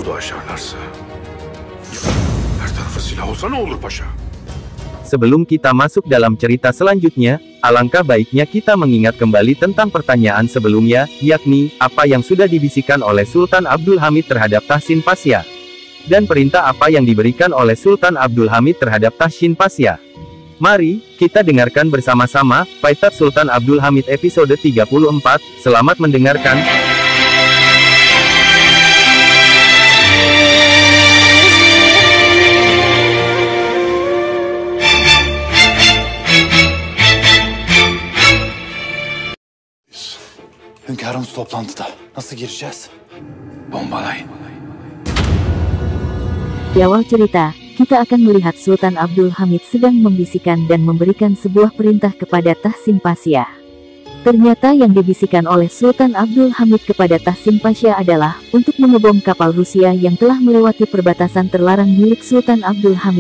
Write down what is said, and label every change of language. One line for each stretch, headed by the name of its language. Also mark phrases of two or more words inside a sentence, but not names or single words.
Indonesian: Sebelum kita masuk dalam cerita selanjutnya, alangkah baiknya kita mengingat kembali tentang pertanyaan sebelumnya, yakni, apa yang sudah dibisikkan oleh Sultan Abdul Hamid terhadap Tahsin Pasya? Dan perintah apa yang diberikan oleh Sultan Abdul Hamid terhadap Tahsin Pasya? Mari, kita dengarkan bersama-sama, Payitaht Sultan Abdul Hamid episode 34, selamat mendengarkan.
Turkish: Hünkârımız toplantıda. Nasıl gireceğiz? Bombalayın.
Indonesian: Di awal cerita, kita akan melihat Sultan Abdul Hamid sedang membisikkan dan memberikan sebuah perintah kepada Tahsin Pasya. Ternyata yang dibisikkan oleh Sultan Abdul Hamid kepada Tahsin Pasya adalah untuk mengebom kapal Rusia yang telah melewati perbatasan terlarang milik Sultan Abdul Hamid.